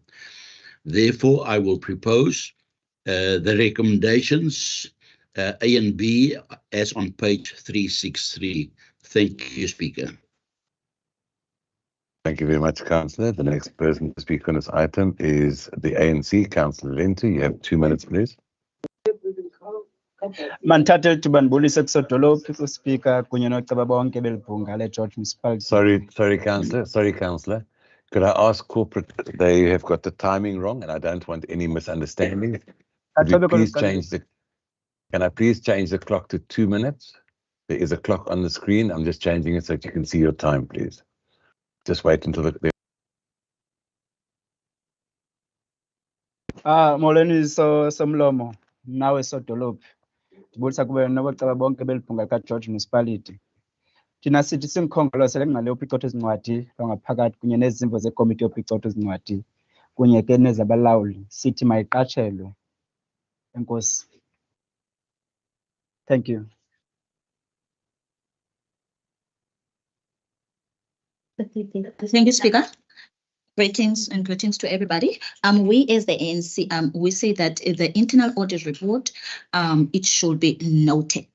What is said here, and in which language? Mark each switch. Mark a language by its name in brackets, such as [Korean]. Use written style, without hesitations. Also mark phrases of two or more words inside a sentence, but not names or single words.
[English] Therefore, I will propose the recommendations A and B as on page 363. Thank you, Speaker. Thank you very much, Councillor. The next person to speak on this item is the ANC, Councillor Lento. You have 2 minutes, please. [Xhosa] Mantatel tubanibulisa kusodolophu Speaker kunye noceba bonke belibhunga le-George Municipality. [English] Sorry, Councillor. Could I ask corporate, they have got the timing wrong and I don't want any misunderstanding. Can I please change the clock to 2 minutes? There is a clock on the screen. I'm just changing it so that you can see your time, please. Just wait until [Xhosa] Molweni somlomo nawe sodolophu. Ndibulisa kube naboceba bonke belibhunga lika-George Municipality. Thina sithi simkhongalosele ngale yophicotho ezincwadi lwangaphakathi kunye nezimvo zekomiti yophicotho ezincwadi kunye ke nezabalawuli sithi mayiqatshelwe. Enkosi. [English] Thank you. Thank you, Speaker. Greetings to everybody. We as the ANC, we say that the internal audit report, it should be noted.